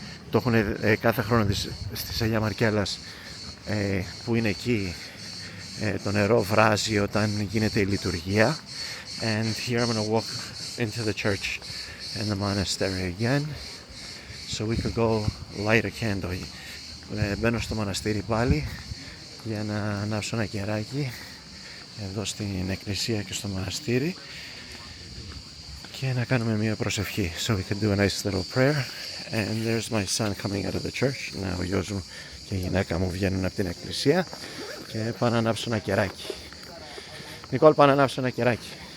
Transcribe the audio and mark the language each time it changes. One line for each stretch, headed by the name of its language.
Greek: Το έχουν κάθε χρόνο στις Αγία Μαρκέλλας που είναι εκεί, το νερό βράζει όταν γίνεται η λειτουργία.
English: And here I'm going to walk into the church and the monastery again so we could go light a candle.
Greek: Μπαίνω στο μοναστήρι πάλι για να ανάψω ένα κεράκι εδώ στην εκκλησία και στο μοναστήρι και να κάνουμε μια προσευχή.
English: So we can do a nice little prayer. And there's my son coming out of the church.
Greek: Να, ο γιος μου και η γυναίκα μου βγαίνουν από την εκκλησία και πάω να ανάψω ένα κεράκι. Νικόλ, πάω να ανάψω ένα κεράκι.